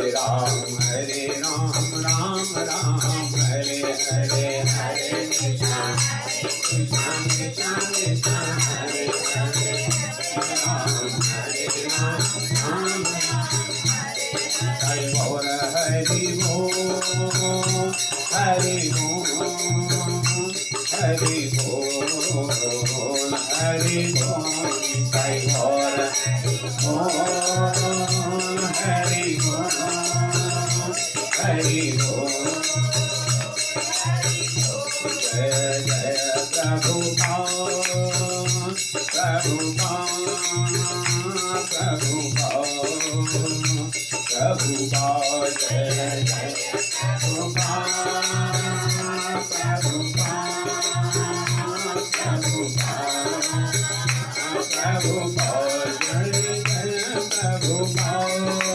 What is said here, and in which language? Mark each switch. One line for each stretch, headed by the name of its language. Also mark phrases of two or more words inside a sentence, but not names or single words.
Sanskrit: Ram Ram Ram Hare Hare Hare Krishna Krishna Krishna Krishna Hare Hare Hare Ram Ram Hare Gaur Hari Bo Hari Bo Hari Bo Hari Bo Sai Gaur Hari Bo Hari Bo Jai Jai Prabhupada Prabhupada Prabhupada Prabhupada Jai Jai Prabhupada Prabhupada Prabhupada Jai Jai Prabhupada